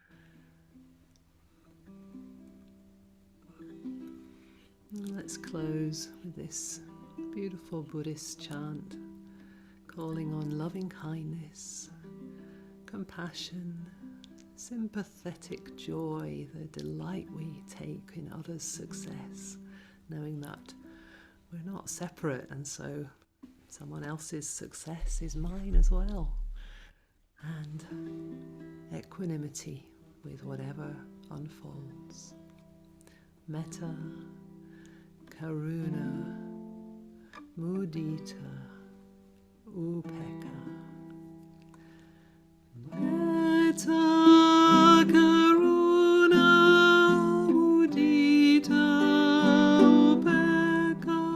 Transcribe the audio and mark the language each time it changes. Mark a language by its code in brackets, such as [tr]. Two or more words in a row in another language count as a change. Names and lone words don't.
[en] And let's close with this beautiful Buddhist chant, calling on loving kindness, compassion, sympathetic joy, the delight we take in others' success, knowing that we're not separate, and so someone else's success is mine as well. And equanimity with whatever unfolds. [pi] Metta, Karuna, Mudita, Upekha. Metta, Karuna, Mudita, Upekha.